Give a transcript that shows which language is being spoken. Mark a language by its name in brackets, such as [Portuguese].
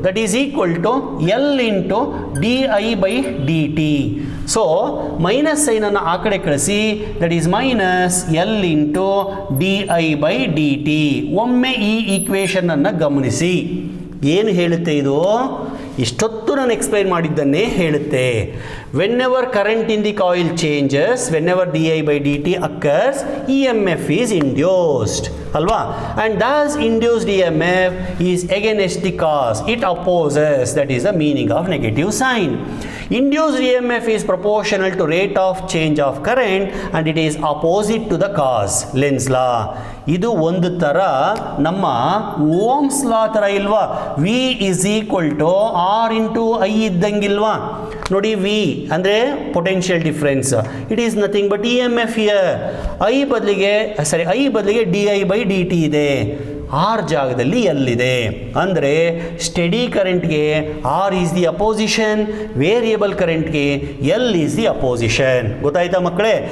[English] That is equal to L into d I by d t. So minus ಸೈನನ್ನು [Kannada] ಆ ಕಡೆ ಕಳಿಸಿ, [English] That is minus L into d I by d t. [Kannada] ಒಮ್ಮೆ ಈ equation ಅನ್ನು ಗಮನಿಸಿ, ಏನು ಹೇಳುತ್ತೆ ಇದು? ಇಷ್ಟೊತ್ತು ನಾನು ಎಕ್ಸ್ಪ್ಲೈನ್ ಮಾಡಿದ್ದನ್ನೇ ಹೇಳುತ್ತೆ. [English] whenever current in the coil changes, whenever di by dt occurs, EMF is induced, alva, and thus induced EMF is against the cause, it opposes, that is the meaning of negative sign. Induced EMF is proportional to rate of change of current and it is opposite to the cause. Lenz law. [Kannada] ಇದು ಒಂದು ಥರ ನಮ್ಮ Ohm's law ಥರ ಇಲ್ವಾ? [English] V is equal to R into I [Kannada] ಇದ್ದಂಗಿಲ್ವಾ? ನೋಡಿ, V ಅಂದರೆ [English] Potential difference, it is nothing but EMF here. [Kannada] I ಬದಲಿಗೆ D I by D T ಇದೆ, ಆರ್ ಜಾಗದಲ್ಲಿ ಎಲ್ಲಿದೆ. ಅಂದರೆ ಸ್ಟೆಡಿ ಕರೆಂಟ್ಗೆ R [English] is the opposition, [Kannada] variable ಕರೆಂಟ್ಗೆ ಎಲ್ ಈಸ್ ದಿ ಅಪೋಸಿಷನ್. ಗೊತ್ತಾಯ್ತಾ ಮಕ್ಕಳೇ?